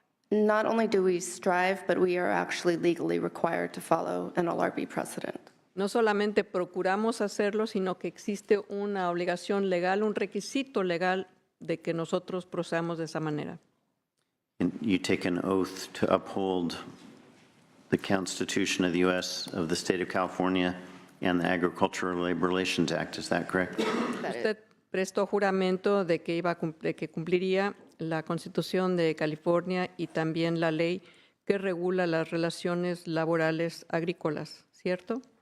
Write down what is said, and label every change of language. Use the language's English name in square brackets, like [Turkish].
[English] Not only do we strive, but we are actually legally required to follow an ALRB precedent. [Spanish] No solamente procuramos hacerlo, sino que existe una obligación legal, un requisito legal de que nosotros procedamos de esa manera. [English] And you take an oath to uphold the Constitution of the U.S., of the State of California, and the Agricultural Labor Relations Act. Is that correct? [Spanish] Usted prestó juramento de que, de que cumpliría la Constitución de California y también la ley que regula las relaciones laborales agrícolas, ¿cierto?